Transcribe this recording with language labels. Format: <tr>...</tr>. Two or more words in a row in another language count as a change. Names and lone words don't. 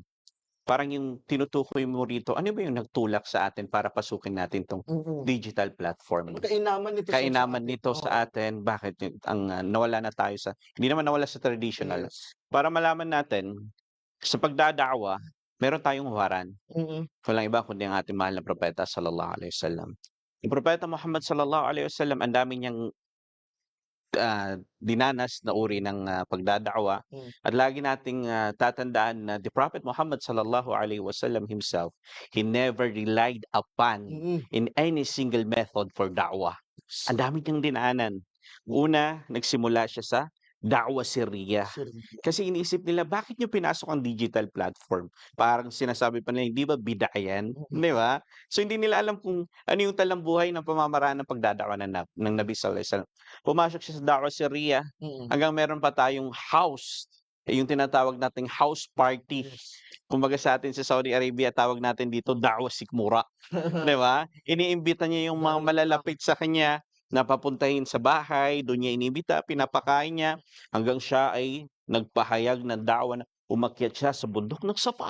<tl>Parang yung tinutukoy mo rito, ano ba yung nagtulak sa atin para pasukin natin 'tong Mm.</tl> <en>digital platform?</en> <tl>Ano kainaman nito sa Kainaman atin? nito Oo. sa atin, bakit nawala na tayo sa hindi naman nawala sa traditional. Yes. Para malaman natin, sa pagdada'wa, meron tayong huwaran. Mm. Walang iba kundi ang ating mahal na propeta</tl> <ar>صلى الله عليه وسلم.</ar> <tl>Yung propeta Muhammad</tl> <ar>صلى الله عليه وسلم,</ar> <tl>ang dami niyang dinanas na uri ng pagdada'wa Hmm. at lagi nating tatandaan na</tl> <en>the Prophet Muhammad</en> <ar>صلى الله عليه وسلم</ar> <en>himself, he never relied upon Mm. in any single method for da'wah.</en> <tl>Ang dami niyang dinaanan. Una, nagsimula siya sa</tl> <ar>دعوة سرية.</ar> <tl>Sure. Kasi iniisip nila, bakit niyo pinasok ang digital platform? Parang sinasabi pa nila, hindi ba bid'a yan? Mm. Di ba? So hindi nila alam kung ano yung talambuhay ng pamamaraan ng pagdada'wa ng Nabi</tl> <ar>صلى الله عليه وسلم.</ar> <tl>Pumasok siya sa</tl> <ar>دعوة سرية Mm.</ar> <tl>hanggang meron pa tayong house, yung tinatawag nating</tl> <en>house party.</en> <tl>Yes. Kumbaga sa atin sa Saudi Arabia, tawag natin dito da'wah sikmura. 'Di ba? Iniimbita niya yung mga malalapit sa kanya na papuntahin sa bahay, do'n niya inimbita, pinapakain niya, hanggang siya ay nagpahayag ng da'wa na umakyat siya sa bundok ng Safa,</tl>